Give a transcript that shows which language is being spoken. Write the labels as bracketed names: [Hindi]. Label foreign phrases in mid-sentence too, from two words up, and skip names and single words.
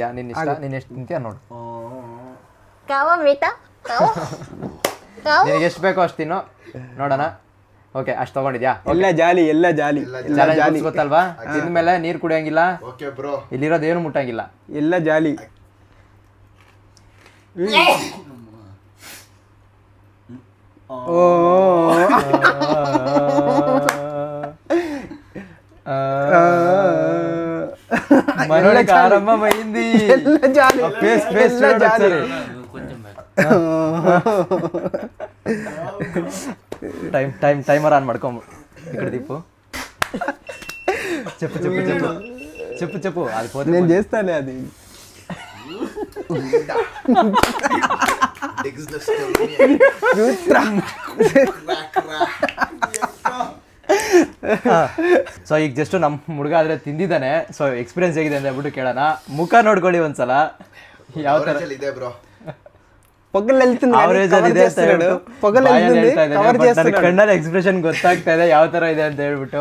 [Kannada] ನೀನು ಇಷ್ಟ, ನೀನು ಎಷ್ಟು ತಿಂತೀಯಾ ನೋಡು. ನಿನಗೆ ಎಷ್ಟು ಬೇಕೋ ಅಷ್ಟು ತಿನ್ನು, ನೋಡೋಣ. ಓಕೆ, ಅಷ್ಟು ತಗೊಂಡಿದ್ಯಾ? ಎಲ್ಲ ಜಾಲಿ, ಎಲ್ಲ ಜಾಲಿ. ಚಾಲೆಂಜ್ ಗೊತ್ತಲ್ವಾ? ತಿಂದ ಮೇಲೆ ನೀರು ಕುಡಿಯಂಗಿಲ್ಲ, ಇಲ್ಲಿರೋದು ಏನು ಮುಟ್ಟಂಗಿಲ್ಲ, ಎಲ್ಲ ಜಾಲಿ. [Telugu] మనోడికి ఆరంభమైంది. టైమర్ ఆన్ ಮಾಡ್ಕೊಂಬ ఇక్కడ తిప్పు. చెప్పు చెప్పు చెప్పు చెప్పు చెప్పు. అది పోతే నేను చేస్తానే అది. [Kannada] ಸೊ ಈಗ ಜಸ್ಟ್ ನಮ್ಮ ಹುಡುಗ ಆದರೆ ತಿಂದಿದ್ದಾನೆ. [English] so experience [Kannada] ಹೇಗಿದೆ ಅಂತ ಹೇಳ್ಬಿಟ್ಟು ಕೇಳೋಣ. ಮುಖ ನೋಡ್ಕೊಳ್ಳಿ ಒಂದ್ಸಲ, ಯಾವ ಥರ ಕಣ್ಣಲ್ಲಿ ಎಕ್ಸ್ಪ್ರೆಷನ್ ಗೊತ್ತಾಗ್ತಾ ಇದೆ ಯಾವ ಥರ ಇದೆ ಅಂತ ಹೇಳ್ಬಿಟ್ಟು.